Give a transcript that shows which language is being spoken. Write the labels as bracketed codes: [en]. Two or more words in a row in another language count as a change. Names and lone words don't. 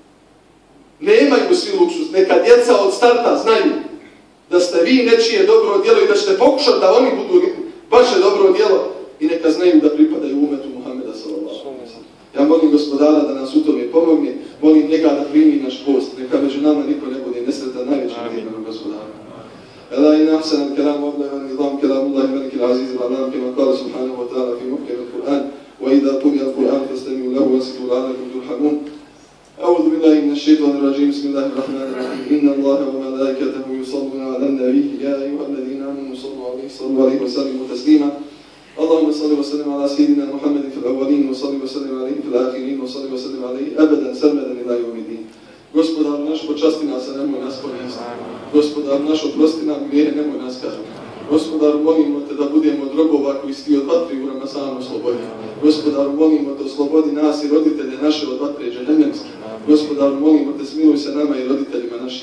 [bs] Nemaju svi luksuz, neka djeca od starta znaju da ste vi nečije dobro djelo i da ćete pokušati da oni budu vaše dobro djelo i neka znaju da pripadaju umetu Muhameda [ar] صلى الله عليه وسلم. [bs] Ja molim Gospodara da nas u tome pomogne, molim njega da primi naš post, neka među nama niko ne bude nesretan najvećim imenom Gospodara. [ar] ألا إن أحسن الكلام وأبلغ النظام كلام الله الملك العزيز العلام كما قال سبحانه وتعالى في محكم القرآن وإذا قرئ القرآن فاستمعوا له وأنصتوا لعلكم ترحمون. أعوذ بالله من الشيطان الرجيم بسم الله الرحمن الرحيم إن الله وملائكته يصلون على النبي يا أيها الذين آمنوا صلوا عليه وسلموا تسليما اللهم صل وسلم على سيدنا محمد في الأولين وصل وسلم عليه في الآخرين وصل وسلم عليه أبدا سرمدا إلى يوم الدين. [bs] Gospodar naš, počasti nas, a nemoj nas ponesti. Gospodar naš, oprosti nam grijehe, nemoj nas kazniti. Gospodar, molimo te da budemo od robova koji si od vatri u Ramazanu oslobodi. Gospodar, molimo te oslobodi nas i roditelje naše od vatre džehennemske. Gospodar, molimo te, smiluj se nama i roditeljima našim.